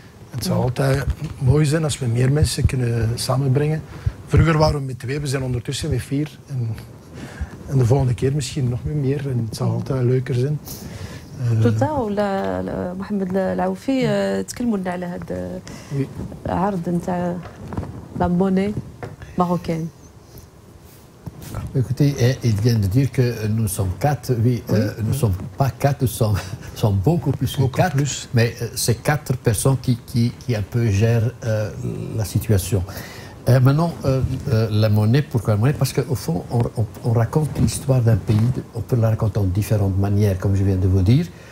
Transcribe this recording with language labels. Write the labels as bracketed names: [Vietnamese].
[Dutch] Het zou altijd mooi zijn als we meer mensen kunnen samenbrengen. Vroeger waren we met 2, we zijn ondertussen met 4. En de volgende keer misschien nog meer en het zal altijd leuker zijn. [Arabic] توتا ولا محمد العوفي تكلموا لنا على هذا العرض نتاع لا موني ماروكان. [French] Écoutez, il vient de dire que nous sommes 4. Oui, nous ne sommes pas 4, nous sommes beaucoup plus que 4. Mais c'est 4 personnes qui un peu gèrent la situation. Maintenant, la monnaie, pourquoi la monnaie? Parce qu'au fond, on raconte l'histoire d'un pays, on peut la raconter en différentes manières, comme je viens de vous dire.